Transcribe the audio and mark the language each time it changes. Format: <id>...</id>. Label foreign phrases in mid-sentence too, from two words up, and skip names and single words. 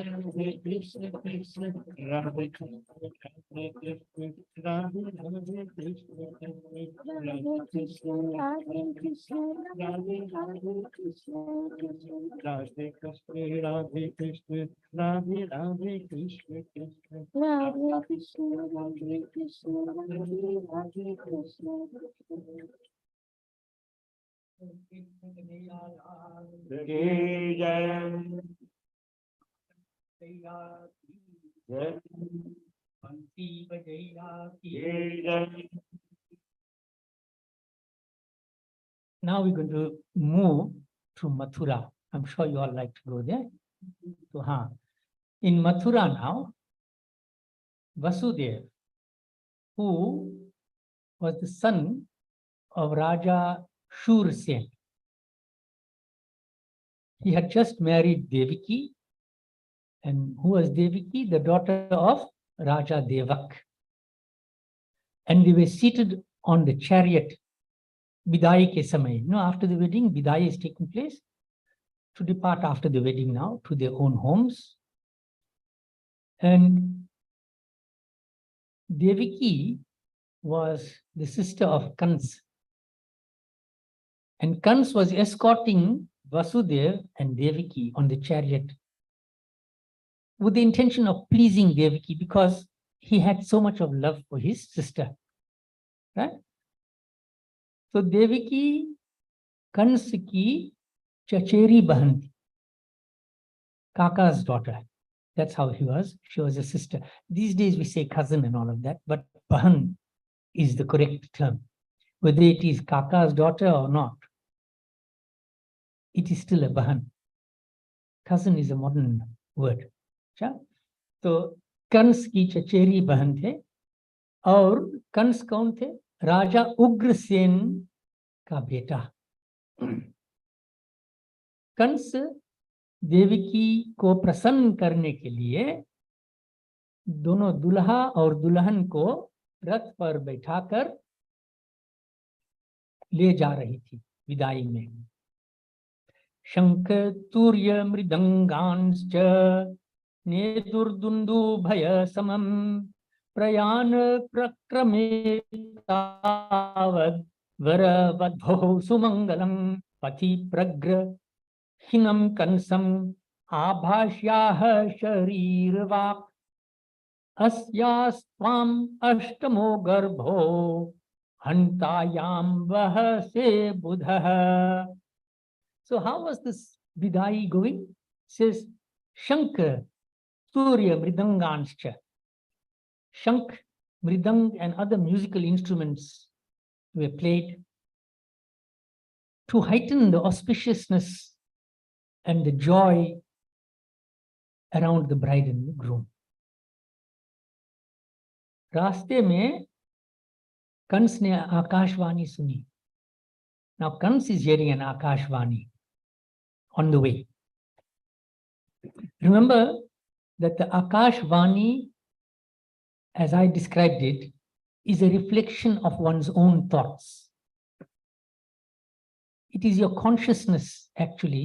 <hi>राधे कृष्ण कृष्ण, राधे कृष्ण राधे कृष्ण राधे राधे कृष्ण कृष्ण, राधे कृष्ण राधे कृष्ण राधे राधे कृष्ण कृष्ण, राधे कृष्ण राधे कृष्ण राधे राधे कृष्ण कृष्ण, राधे कृष्ण राधे कृष्ण राधे राधे कृष्ण कृष्ण। की जय जय की जय।</hi> <en>Now we're going to move to Mathura. I'm sure you all like to go there. So, in Mathura now, Vasudeva, who was the son of Raja Shursen, he had just married Devaki. And who was Devaki? The daughter of Raja Devak. And they were seated on the chariot,</en> <hi>विदाई के समय.</hi> <en>After the wedding, Bidai is taking place. to depart after the wedding now to their own homes. And Devaki was the sister of Kansa. And Kansa was escorting Vasudev and Devaki on the chariot with the intention of pleasing Devaki because he had so much of love for his sister.</en> <hi>Right? So देवकी कंस की चचेरी बहन थी,</hi> <en>Kaka's daughter. That's how he was. She was a sister. These days we say cousin and all of that, but bahan is the correct term. Whether it is Kaka's daughter or not, it is still a bahan. Cousin is a modern word.</en> <hi>So कंस की चचेरी बहन थे और कंस कौन थे? राजा उग्रसेन का बेटा। कंस देवकी को प्रसन्न करने के लिए दोनों दुल्हा और दुल्हन को रथ पर बैठाकर ले जा रही थी विदाई में।</hi> <sa>शंख तूर्य मृदंगांश्च नेदुर्दुन्दुभय समं प्रयाण प्रक्रमे तावद् वरवधोः सुमंगलं पथि प्रग्रहिणं कंसं आभाष्याः शरीरवाक् अस्यास्त्वाम् अष्टमो गर्भो हन्तायां वहसे बुधः।</sa> <en>So how was this Vidai going? It says Shankar, Surya, Mridanganscha. Shank, Mridang and other musical instruments were played to heighten the auspiciousness and the joy around the bride and the groom.</en> <hi>रास्ते में कंस ने आकाशवाणी सुनी.</hi> <en>Now Kansa is hearing an Akashvani on the way. Remember that the Akashvani, as I described it, is a reflection of one's own thoughts. It is your consciousness, actually.</en>